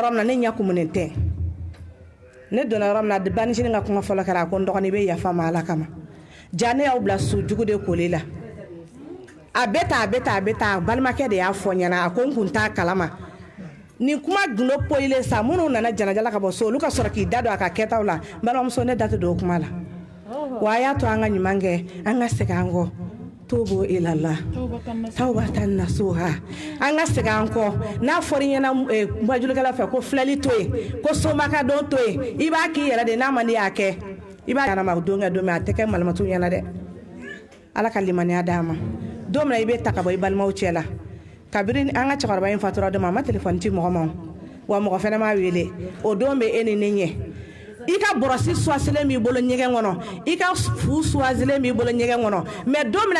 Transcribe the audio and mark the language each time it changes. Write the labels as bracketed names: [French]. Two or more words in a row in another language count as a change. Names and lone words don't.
[Bambara] min na ne ɲɛ kumunen tɛ ne donna yɔrɔ min na banicinin ka kuma fɔlɔ kɛra a ko n dɔgɔnin bɛ yafa ma Ala kama ja ne y'aw bila su jugu de koli la a bɛ taa balimakɛ de y'a fɔ ɲɛna a ko n kun t'a kalama nin kuma gundo poyilen sa minnu nana janajala ka bɔ so olu ka sɔrɔ k'i da don a ka kɛtaw la balimamuso ne da tɛ don o kuma la wa a y'a to an ka ɲuman kɛ an ka segin an kɔ [Arabic] توبوا إلى الله توبة نصوحا [Bambara] an ka segin an kɔ n'a fɔra i ɲɛna majulikɛla fɛ ko filɛli to yen ko somaka don to yen i b'a k'i yɛrɛ de n'a man di y'a kɛ i b'a ɲanama o don kɛ don min a tɛ kɛ malimatu ɲɛna dɛ Ala ka limaniya d'a ma don min na i bɛ ta ka bɔ i balimaw cɛ la kabiri an ka cɛkɔrɔba in fatura don ma a ma telefɔni ci mɔgɔ ma wa mɔgɔ fɛnɛ m'a wele o don bɛ e ni ne ɲɛ i ka bɔrɔsi suwasilen b'i bolo ɲɛgɛn kɔnɔ i ka fu suwasilen b'i bolo ɲɛgɛn kɔnɔ mais don min na